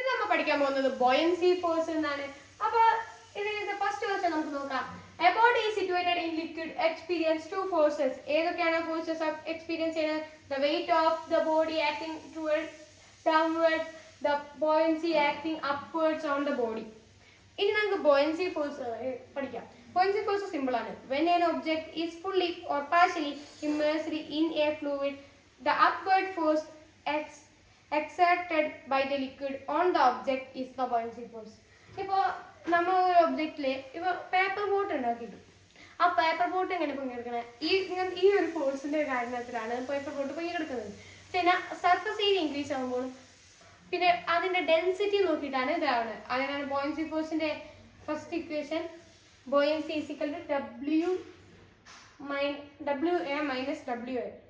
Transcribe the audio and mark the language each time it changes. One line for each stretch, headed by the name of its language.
Malayalam: പഠിക്കാൻ പോകുന്നത് buoyancy force എന്നാണ്. അപ്പോൾ ഇതിന്റെ ഫസ്റ്റ് ക്വസ്റ്റ്യൻ നമുക്ക് നോക്കാം.
English: A body is situated in liquid experience two forces.
Malayalam: ഏതൊക്കെയാണ് ഫോഴ്സസ് എക്സ്പീരിയൻസ് ചെയ്യുന്നത്?
English: The weight of the body acting downwards, the buoyancy acting upwards on the body.
Malayalam: ഇനി നമുക്ക് ബോയൻസി ഫോഴ്സ് പഠിക്കാം. ബോയൻസി ഫോഴ്സ് സിമ്പിൾ ആണ്.
English: When an object is fully or partially immersed in a fluid, the upward force exerted by the liquid on the object is the buoyancy force.
Malayalam: ഇപ്പോൾ നമ്മൾ ഒരു ഒബ്ജക്റ്റില് ഇപ്പോൾ paper boat ഉണ്ടാക്കിയിട്ടു. ആ paper boat എങ്ങനെ പൊങ്ങിയെടുക്കണേ? ഈ ഒരു ഫോഴ്സിന്റെ കാരണത്തിലാണ് പേപ്പർ ബോട്ട് പൊങ്ങിയെടുക്കുന്നത്. പിന്നെ സർഫസ് ഏരിയ ഇൻക്രീസ് ആകുമ്പോൾ പിന്നെ അതിന്റെ ഡെൻസിറ്റി നോക്കിയിട്ടാണ് ഇതാവുന്നത്. അതിനാണ് ബോയൻസി ഫോഴ്സിന്റെ first equation
English: Buoyancy is equal to WA minus WA.